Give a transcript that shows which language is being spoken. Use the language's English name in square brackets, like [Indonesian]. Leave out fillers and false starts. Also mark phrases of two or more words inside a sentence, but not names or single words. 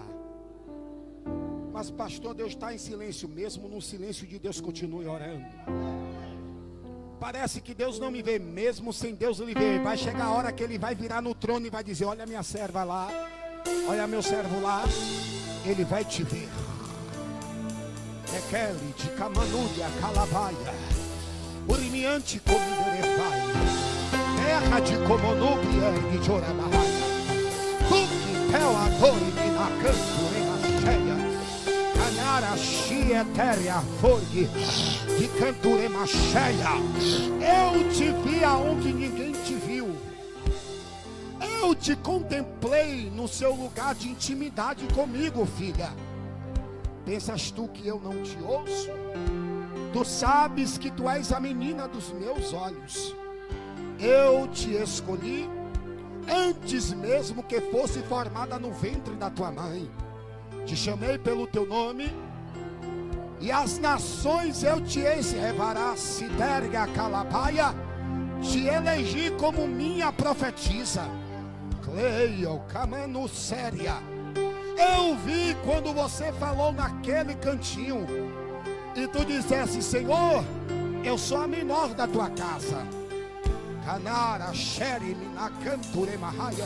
[Portuguese] Mas pastor, Deus está em silêncio. Mesmo no silêncio de Deus, continue orando. Parece que Deus não me vê. Mesmo sem Deus ele vê. Vai chegar a hora que ele vai virar no trono e vai dizer: olha minha serva lá, olha meu servo lá. Ele vai te ver. Ekeli de Camanuia, Calabaia, Urimiante Comiderefai, Terra de Comonubia e de Orabaia, Tuki, Peladori, Minacanto, Remacheia, Canara, Chietéria, Forgue, de Canturemacheia. Eu te vi aonde ninguém te viu. Eu te contemplei no seu lugar de intimidade comigo, filha. Pensas tu que eu não te ouço? Tu sabes que tu és a menina dos meus olhos. Eu te escolhi antes mesmo que fosse formada no ventre da tua mãe. Te chamei pelo teu nome, e as nações eu te revará, Siderga Calabaia. Te elegi como minha profetisa. Cleio Camano Séria. Eu vi quando você falou naquele cantinho, e tu dissesse: Senhor, eu sou a menor da tua casa. Canara Xeri Minacanture Mahaya.